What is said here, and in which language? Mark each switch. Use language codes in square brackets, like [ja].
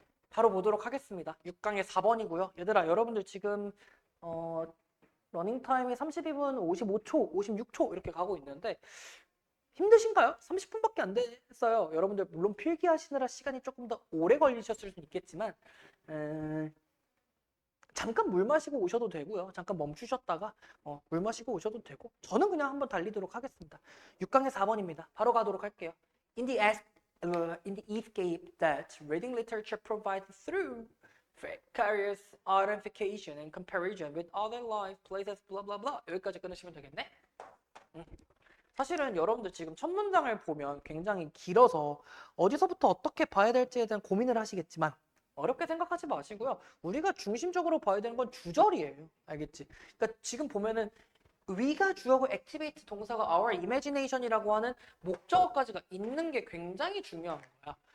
[ko] 바로 보도록 하겠습니다. 6강의 4번이고요. 얘들아, 여러분들 지금 러닝 타임이 32분 55초, 56초 이렇게 가고 있는데 힘드신가요? 30분밖에 안 됐어요. 여러분들 물론 필기하시느라 시간이 조금 더 오래 걸리셨을 수는 있겠지만 잠깐 물 마시고 오셔도 되고요. 잠깐 멈추셨다가 물 마시고 오셔도 되고 저는 그냥 한번 달리도록 하겠습니다. 6강의 4번입니다. 바로 가도록 할게요. [en] In the escape that reading literature provides through vicarious identification and comparison with other life, places, blah blah blah [ko] 여기까지 끊으시면 되겠네. 사실은 여러분들 지금 첫 문장을 보면 굉장히 길어서 어디서부터 어떻게 봐야 될지에 대한 고민을 하시겠지만 어렵게 생각하지 마시고요. 우리가 중심적으로 봐야 되는 건 주절이에요. 알겠지? 그러니까 지금 보면은 위가 주어고 activate 동사가 our imagination이라고 하는 목적어까지가 있는 게 굉장히 중요한 거야.